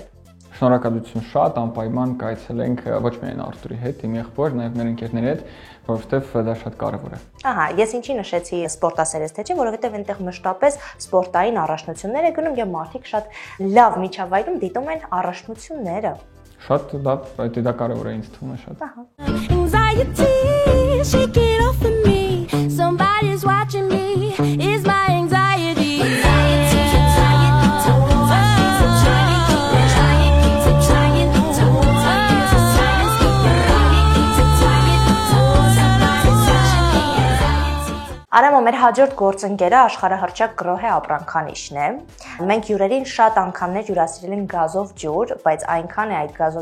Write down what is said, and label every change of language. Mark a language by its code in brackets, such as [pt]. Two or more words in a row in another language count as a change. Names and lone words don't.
[hy] Շնորհակալություն շատ, անպայման կայցելենք ոչ միայն Արտուրի հետ, իմ եղբոր, նաև մեր ընկերների հետ, որովհետև դա շատ կարևոր է։ Ահա, ես ինչի նշեցի սպորտասերես թե չէ, որովհետև այնտեղ մշտապես սպորտային առաջնություններ է գնում եւ մարդիկ շատ լավ միջավայրում դիտում են առաջնությունները։ Շատ լավ, դա կարևոր է ինձ թվում է շատ։ Ահա։ [en] Anxiety, shake it off of me. Somebody's watching me. Is my anxiety. [hy] Արամո, մեր հաջորդ գործընկերը աշխարհահռչակ գրոհե ապրանքանիշն է։ Մենք հյուրերին շատ անգամներ հյուրասիրել են գազով ջուր, բայց այնքան է այդ գազով